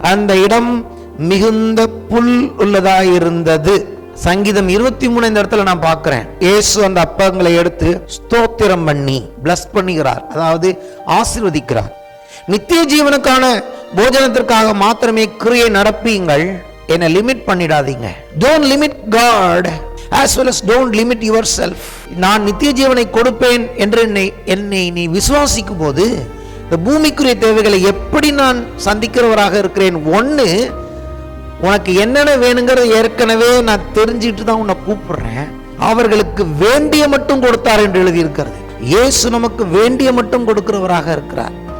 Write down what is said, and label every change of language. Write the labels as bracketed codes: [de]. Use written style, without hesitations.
[ta] அந்த இடம் மிகுந்த புல் உள்ளதா இருந்தது. சங்கீதம் 23 இந்த இடத்துல நான் பார்க்கிறேன். இயேசு அந்த அப்பங்களை எடுத்து ஸ்தோத்திரம் பண்ணி பிளஸ் பண்ணுகிறார், அதாவது ஆசீர்வதிக்கிறார். நித்திய ஜீவனுக்கான போஜனத்திற்காக மாத்திரமே கிரியை நடப்பீங்கள், என்ன லிமிட் பண்ணிடாதீங்க. [en] Don't limit God as well as don't limit yourself. [ta] நான் நித்திய ஜீவனை கொடுப்பேன் என்று என்னை நீ விசுவாசிக்கும் போது இந்த பூமிக்குரிய தேவைகளை எப்படி நான் சந்திக்கிறவராக இருக்கிறேன். ஒன்று, உனக்கு என்னென்ன வேணுங்கிறது ஏற்கனவே நான் தெரிஞ்சிட்டு தான் உன்னை கூப்பிடுறேன். அவர்களுக்கு வேண்டிய மட்டும் கொடுத்தார் என்று எழுதி இருக்கிறது. இயேசு நமக்கு வேண்டிய மட்டும் கொடுக்கிறவராக இருக்கிறார்.